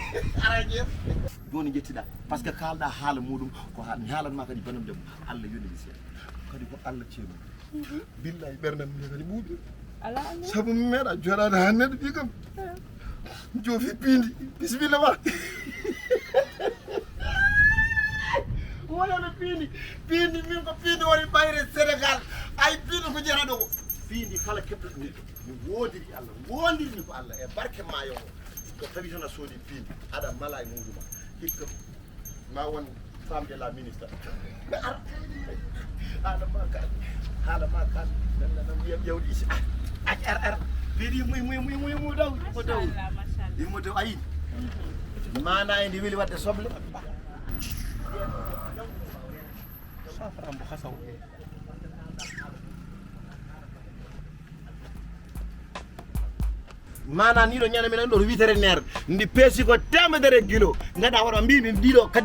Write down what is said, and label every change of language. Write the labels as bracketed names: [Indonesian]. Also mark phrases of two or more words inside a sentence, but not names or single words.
[Fula] araje joni jettiɗa [French] par ce que [Fula] kalɗa haala muɗum ko haala mi haalanma kadi banam debbo Allah yoniri seeɗa kadi ko Allah ceeɗu billahi ɓerdam mi kadi ɓuuɓi sabu mi meeɗa joɗade ha neɗɗo ɓi kam joofi Piindi bisimilla ma wonono Piindi min ko Piindi woni ɓayre Sénégal ay Piindi ko jeeraɗo ko Piindi kala keɓɗo ni mi wodiri Allah wondirmi ko Allah e barke ma yo ko tawi tan a soodi Piindi aɗa mala e muɗuma hikka ma won [French] femme de la ministre [Fula] haala ma kan nan wiyam ƴewɗi si ar Piindi mu daw mo daw ayi mana e ndi weli wadde soble safara mbo hasaw mana ni ɗo ñande minen ɗo to vétérinaire ndi peesi ko temedere kilo gaɗa waɗa mbimi ɗiɗo kadi